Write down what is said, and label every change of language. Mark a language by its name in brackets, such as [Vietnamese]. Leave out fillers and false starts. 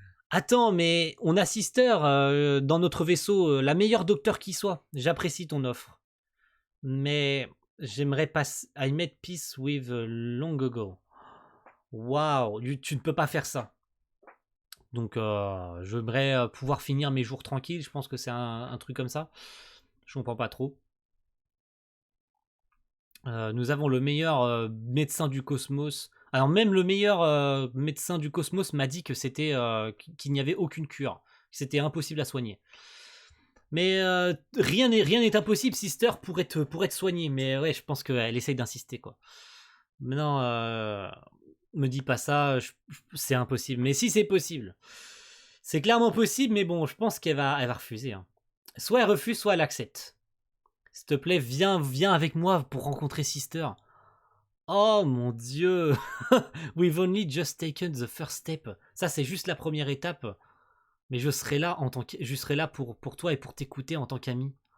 [French] Attends, mais on a Sister dans notre vaisseau, la meilleure docteur qui soit. J'apprécie ton offre. Mais j'aimerais pas... [English] I made peace with long ago. [French] Waouh, tu ne peux pas faire ça. Donc j'aimerais pouvoir finir mes jours tranquilles. Je pense que c'est un truc comme ça. Je comprends pas trop. Nous avons le meilleur médecin du cosmos. Alors même le meilleur médecin du cosmos m'a dit que c'était qu'il n'y avait aucune cure, que c'était impossible à soigner. Mais rien n'est impossible, Sister, pour être soigné. Mais ouais, je pense qu'elle essaye d'insister, quoi. Maintenant, me dis pas ça, c'est impossible. Mais si c'est possible, c'est clairement possible. Mais bon, je pense elle va refuser. Hein. Soit elle refuse, soit elle accepte. S'il te plaît, viens avec moi pour rencontrer Sister. Oh mon dieu. [English] We've only just taken the first step. [French] Ça, c'est juste la première étape. Mais je serai là je serai là pour toi et pour t'écouter en tant qu'ami.